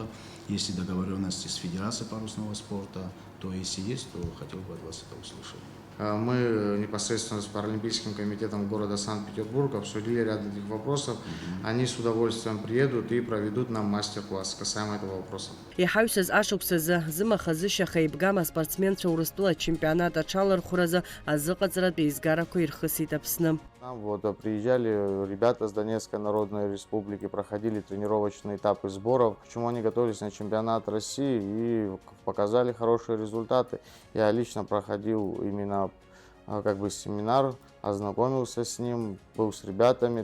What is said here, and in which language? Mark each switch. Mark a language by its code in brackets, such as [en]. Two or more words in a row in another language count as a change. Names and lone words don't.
[ru] Есть ли договоренности с Федерацией парусного спорта, то если есть, то хотел бы от вас это услышать. Мы непосредственно с Паралимпийским комитетом города Санкт-Петербург обсудили ряд этих вопросов. Они с удовольствием приедут и проведут нам мастер-класс касаемо этого вопроса. [ab] Иҳаҩсыз ашықәсазы зымахазышьаха еибгам аспортсменцәа Урыстәыла ачемпионат аҽалархәразы азыҟаҵаратә еизгарақәа ирхысит Аԥсны. [ru] Нам приезжали ребята с Донецкой Народной Республики, проходили тренировочные этапы сборов, к чему они готовились на чемпионат России и показали хорошие результаты. Я лично проходил именно семинар, ознакомился с ним, был с ребятами.